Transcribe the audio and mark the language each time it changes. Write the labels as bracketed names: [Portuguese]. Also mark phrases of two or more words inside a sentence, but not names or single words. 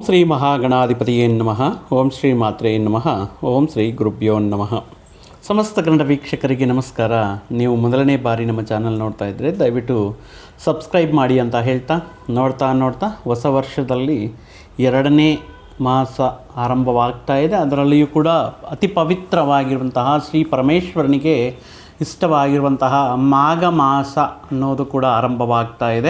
[Sanskrit] ಶ್ರೀ ಮಹಾಗಣಾಧಿಪತಿಯೇ ನಮಃ. ಓಂ ಶ್ರೀ ಮಾತ್ರೇ ನಮಃ. ಓಂ ಶ್ರೀ ಗುರುಭ್ಯೋ ನಮಃ. [Kannada] ಸಮಸ್ತ ಕನ್ನಡ ವೀಕ್ಷಕರಿಗೆ ನಮಸ್ಕಾರ. ನೀವು ಮೊದಲನೇ ಬಾರಿ ನಮ್ಮ ಚಾನಲ್ ನೋಡ್ತಾ ಇದ್ದರೆ ದಯವಿಟ್ಟು ಸಬ್ಸ್ಕ್ರೈಬ್ ಮಾಡಿ ಅಂತ ಹೇಳ್ತಾ, ನೋಡ್ತಾ ಹೊಸ ವರ್ಷದಲ್ಲಿ 2ನೇ ಮಾಸ ಆರಂಭವಾಗ್ತಾ ಇದೆ. ಅದರಲ್ಲಿಯೂ ಕೂಡ ಅತಿ ಪವಿತ್ರವಾಗಿರುವಂತಹ ಶ್ರೀ ಪರಮೇಶ್ವರನಿಗೆ ಇಷ್ಟವಾಗಿರುವಂತಹ ಮಾಘ ಮಾಸ ಅನ್ನೋದು ಕೂಡ ಆರಂಭವಾಗ್ತಾ ಇದೆ.